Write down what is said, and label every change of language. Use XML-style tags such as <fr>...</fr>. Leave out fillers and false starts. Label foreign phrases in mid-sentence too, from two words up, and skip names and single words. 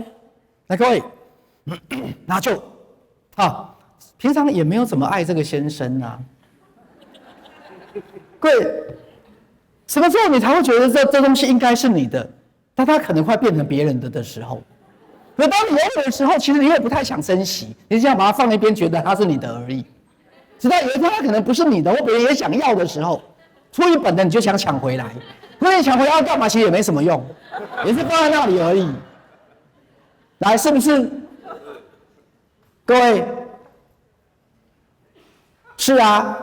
<zh>來，各位，那就平常也沒有怎麼愛這個先生啊。各位，什麼時候你才會覺得這東西應該是你的？但它可能快變成別人的時候。可當你擁有的時候，其實你也不太想珍惜，你只想把它放一邊，覺得它是你的而已。直到有一天它可能不是你的，或別人也想要的時候，出于本能你就想搶回來。那你搶回来要幹嘛？其實也沒什麼用，也是放在那裡而已。來，是不是？各位，是啊。</zh>